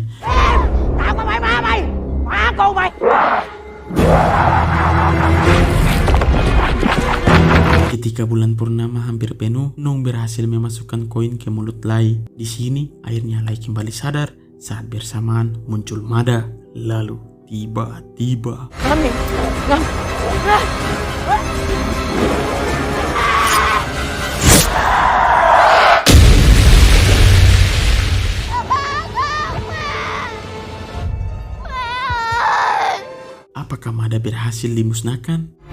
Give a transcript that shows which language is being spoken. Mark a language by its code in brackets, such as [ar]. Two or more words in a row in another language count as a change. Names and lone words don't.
[vi] Tao có phải ma mày, ma con mày. [id] Ketika bulan purnama hampir penuh, Nung berhasil memasukkan koin ke mulut Lai. Di sini, akhirnya Lai kembali sadar saat bersamaan muncul Mada. Lalu, tiba-tiba apakah Mada berhasil dimusnahkan?